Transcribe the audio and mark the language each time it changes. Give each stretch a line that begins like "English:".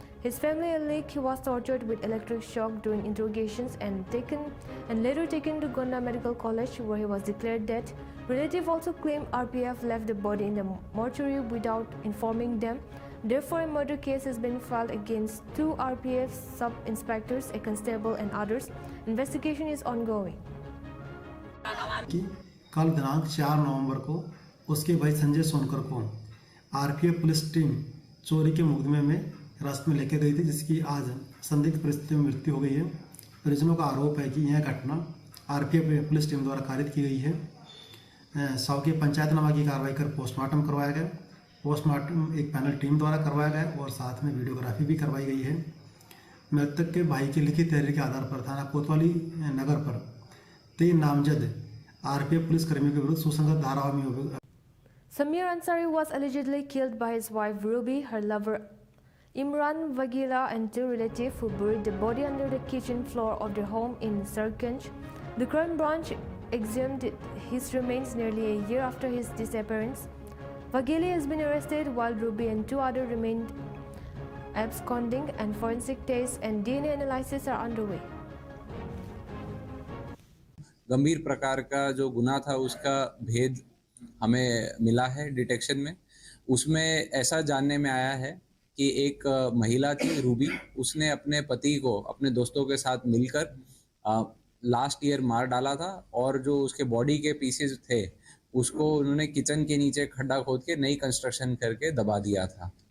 English: His family alleged he was tortured with electric shock during interrogations and later taken to Gonda Medical College, where he was declared dead. Relatives also claim RPF left the body in the mortuary without informing them. Therefore, a murder case has been filed against 2 RPF sub-inspectors, a constable and others. Investigation is ongoing.
Hindi: कल दिनांक 4 नवंबर को उसके भाई संजय सोनकर को RPF police team चोरी के मुकदमे में हिरासत में लेकर गई थी, जिसकी आज संदिग्ध परिस्थितियों में मृत्यु हो गई है। परिजनों का आरोप है कि यह घटना आरपीएफ पुलिस टीम द्वारा कारित की गई है। शव की पंचायतनामा की कार्रवाई कर पोस्टमार्टम करवाया गया। पोस्टमार्टम एक पैनल टीम द्वारा करवाया गया और साथ में वीडियोग्राफी भी करवाई गई है। मृतक के भाई की लिखित तहरीर के आधार पर थाना कोतवाली नगर पर 3 नामजद आरपीएफ पुलिस कर्मियों के विरुद्ध सुसंगत धाराओं में
English: Samir Ansari was allegedly killed by his wife Ruby, her lover Imran Vagila and 2 relatives who buried the body under the kitchen floor of their home in Sarkanj. The crime branch exhumed his remains nearly a year after his disappearance. Vagili has been arrested while Ruby and 2 others remained absconding, and forensic tests and DNA analysis are underway.
Hindi: गंभीर प्रकार का जो गुनाह था उसका भेद हमें मिला है डिटेक्शन में। उसमें ऐसा जानने में आया है कि एक महिला थी रूबी, उसने अपने पति को अपने दोस्तों के साथ मिलकर लास्ट ईयर मार डाला था और जो उसके बॉडी के पीसेस थे उसको उन्होंने किचन के नीचे खड्डा खोद के नई कंस्ट्रक्शन करके दबा दिया था।